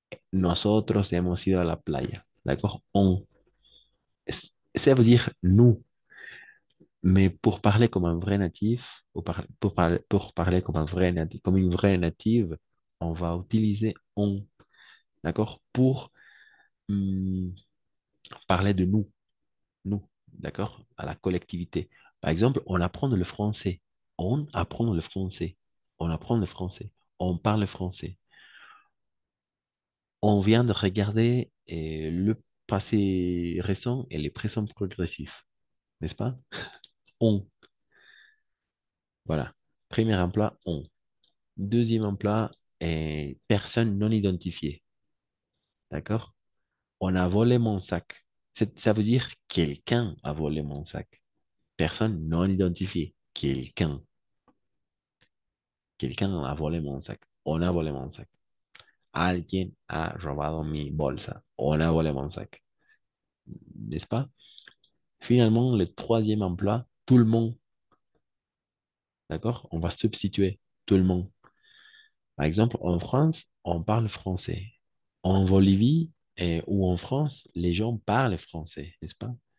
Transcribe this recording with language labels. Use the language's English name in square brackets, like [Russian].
[Spanish] Nosotros hemos ido a la playa. [French] D'accord? On. Ça veut dire nous. Mais pour parler comme un vrai natif, pour parler comme un vrai natif, comme une vraie native, on va utiliser on. D'accord? Pour hum, parler de nous. Nous. D'accord? À la collectivité. Par exemple, on apprend le français. On apprend le français. On apprend le français. On parle français. On vient de regarder le passé récent et les présents progressifs, n'est-ce pas? On. Voilà. Premier emploi, on. Deuxième emploi, personne non identifiée. D'accord? On a volé mon sac. Ça veut dire quelqu'un a volé mon sac. Personne non identifiée. Quelqu'un. Quelqu'un a volé mon sac. On a volé mon sac. [Spanish] Alguien ha robado mi bolsa. [French] On a volé mon sac. N'est-ce pas? Finalement, le troisième emploi, tout le monde. D'accord? On va substituer tout le monde. Par exemple, en France, on parle français. En Bolivie ou en France, les gens parlent français, n'est-ce pas?